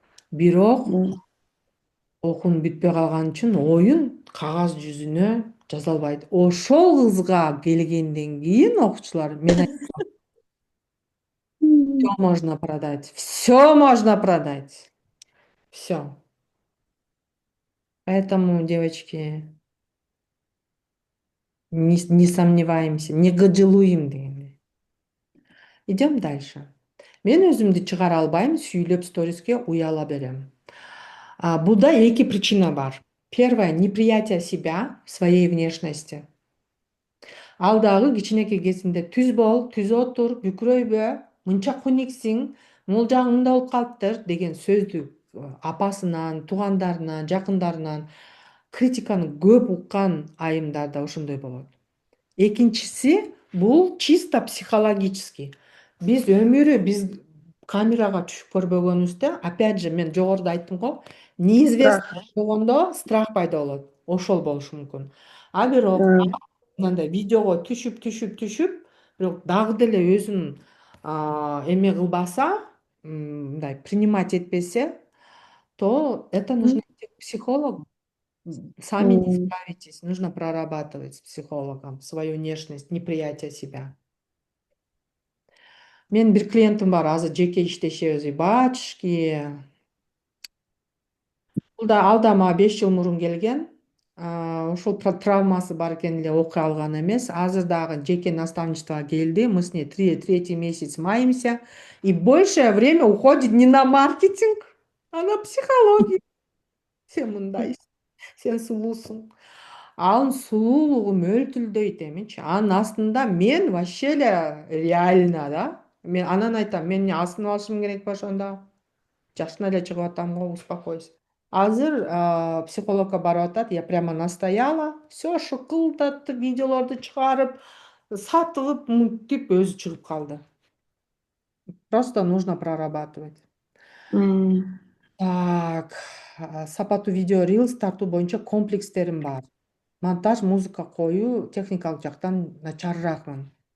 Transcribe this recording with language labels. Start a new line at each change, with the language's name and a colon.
Kyrgyz: Бирок окуун бүтпөй калган үчүн оюн кагаз жүзүнө жаза албайт. Ошол кызга келгенден кийин окуучулар мен
Russian: все можно продать. Все можно продать. Все. Поэтому, девочки, не сомневаемся, не гаджилуем
Kyrgyz: дегенде.
Russian: Идем дальше.
Kyrgyz: Мен өзүмдү чыгара албайм, сүйлөп сториске уяла берем. Буда эки причина бар.
Russian: Первое — неприятие себя, своей внешности.
Kyrgyz: Ал дагы кичинекей кезинде түз бол, түз отур, бүкүрөйбө, мынча куниксиң, могул жагың мындай болуп калыптыр деген сөздү апасынан, туугандарынан, жакындарынан критиканы көп уккан айымдарда ошондой болот. Экинчиси бул
Russian: чисто психологический.
Kyrgyz: Биз камерага түшүп көрбөгөнүбүздө,
Russian: опять же,
Kyrgyz: мен жогоруда айттым го, неизвестно болгондо страх пайда болот. Ошол болушу мүмкүн. А бирок мындай видеого түшүп, бирок дагы деле өзүн эме кылбаса, мындай принимать этпесе,
Russian: то это нужно идти к психологу. Сами не справитесь, нужно прорабатывать с психологом свою внешность, неприятие себя.
Kyrgyz: Менин бир клиентим бар, азыр жеке иштешебиз, батюшки. Ал да мага 5 жыл мурун келген. Ошол травмасы бар экен эле окуй алган эмес. Азыр дагы жеке наставничествого келди.
Russian: Мы с ней третий месяц маемся. И большее время уходит не на маркетинг, а на психологию.
Kyrgyz: Сен мындайсың, сен сулуусуң. Анын сулуулугу мөлтүлдөйт эмичи. Анын астында мен вообще эле реально да Мен анан айтам, мен эмне асынып алышым керек ба ошондо? Жакшына эле чыгып атам го, успокойся. Азыр психологко барып атат,
Russian: я прямо настояла,
Kyrgyz: все шыкылдатып, видеолорду чыгарып, сатылып, мынтип өзү чыгып калды.
Russian: Просто нужно прорабатывать.
Kyrgyz: Так, сапаттуу видео Reels тартуу боюнча комплекстерим бар. Монтаж, музыка коюу техникалык жактан начарыраакмын.